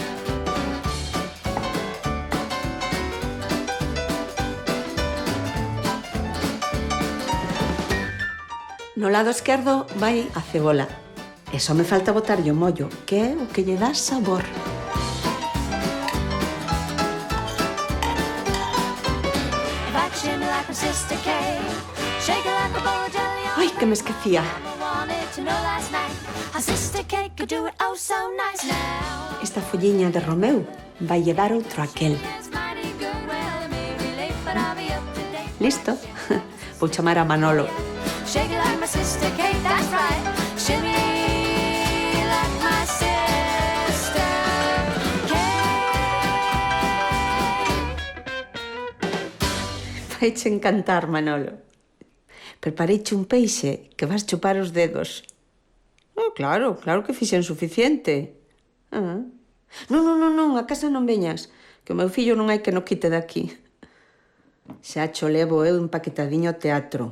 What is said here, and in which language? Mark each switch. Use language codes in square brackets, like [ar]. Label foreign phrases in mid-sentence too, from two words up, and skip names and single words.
[gl] No lado esquerdo vai a cebola. E só me falta botarlle o mollo, que é o que lle dá sabor. [en] If I could shimmy like my sister Kate, shake it like a bowl of jelly on [gl] Ai, que me esquecía. [en] wanted to know last night. Our sister Kate could do it oh so nice now. [gl] Esta folliña de romeu vai lle dar outro aquel. [en] It's mighty good. Well, maybe late, but I'll be up to date. [gl] Listo? Vou chamar a Manolo. [en] Shake it like my sister Kate, that's right. Shimmy like my sister Kate. [gl] Vaiche encantar, Manolo. Prepareiche un peixe que vas chupar os dedos. Claro que fixen suficiente. Non, a casa non veñas, que o meu fillo non hai que no quite daqui. Xa cho levo eu empaquetadiño ao teatro.